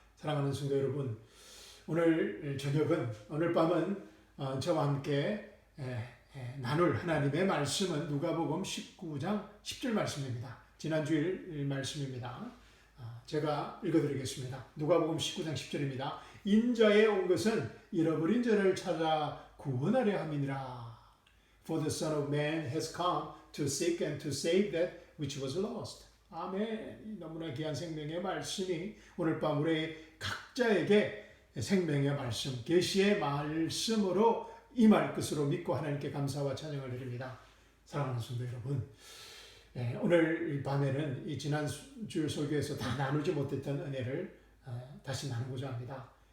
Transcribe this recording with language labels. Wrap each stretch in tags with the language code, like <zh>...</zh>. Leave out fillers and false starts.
<ko>사랑하는 성도 여러분, 오늘 저녁은, 오늘 밤은 저와 함께 나눌 하나님의 말씀은 누가복음 19장 10절 말씀입니다. 지난주일 말씀입니다. 제가 읽어드리겠습니다. 누가복음 19장 10절입니다. 인자에 온 것은 잃어버린 자를 찾아 구원하려 함이니라.</ko> <en>For the Son of Man has come to seek and to save that which was lost.</en> <ko>아멘. 너무나 귀한 생명의 말씀이 오늘 밤 우리 각자에게 생명의 말씀, 계시의 말씀으로 임할 것으로 믿고 하나님께 감사와 찬양을 드립니다. 사랑하는 성도 여러분, 오늘 밤에는 이 지난 주 설교에서 다 나누지 못했던 은혜를 다시 나누고자 합니다.</ko>